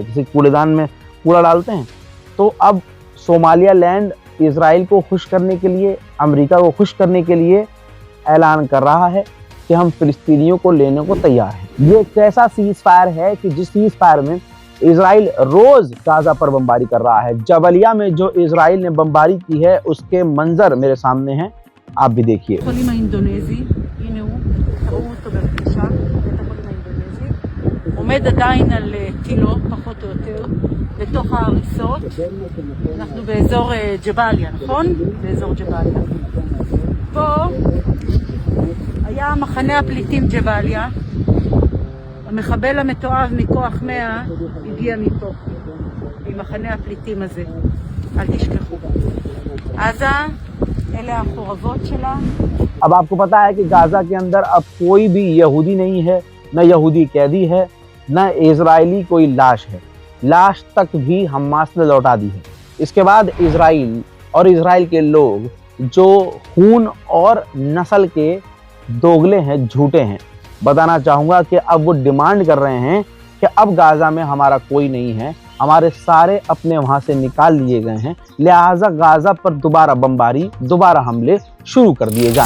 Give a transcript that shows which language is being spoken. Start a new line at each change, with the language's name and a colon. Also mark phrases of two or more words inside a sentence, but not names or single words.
Hindi: किसी कूड़ेदान में कूड़ा डालते हैं, तो अब सोमालिया लैंड इजराइल को खुश करने के लिए, अमेरिका को खुश करने के लिए ऐलान कर रहा है कि हम फिलिस्तीनियों को लेने को तैयार हैं। ये कैसा
English: cease fire
Hindi: है कि जिस
English: cease fire
Hindi: में इजराइल रोज गाजा पर बमबारी कर रहा है। जबलिया में जो इजराइल ने बमबारी की है उसके मंजर मेरे सामने हैं, आप भी देखिए।
Hebrew: עומד עדיין על תילו, פחות או יותר, לתוך ההריסות. אנחנו באזור ג'באליה, נכון? באזור ג'באליה. פה היה מחנה הפליטים ג'באליה. המחבל המתועב מכוח 100 הגיע מפה, ממחנה הפליטים הזה. אל תשכחו. עזה, אלה החורבות שלה.
Hindi: अब आपको पता है कि गाजा के अंदर अब कोई भी यहूदी नहीं है, न यहूदी कैदी है, न इजरायली कोई लाश है। लाश तक भी हमास ने लौटा दी है। इसके बाद इजराइल और इजराइल के लोग जो खून और नस्ल के दोगले हैं, झूठे हैं, बताना चाहूँगा कि अब वो डिमांड कर रहे हैं कि अब गाजा में हमारा कोई नहीं है, हमारे सारे अपने वहाँ से निकाल लिए गए हैं, लिहाजा गाजा पर दोबारा बमबारी, दोबारा हमले शुरू कर दिए जाएं।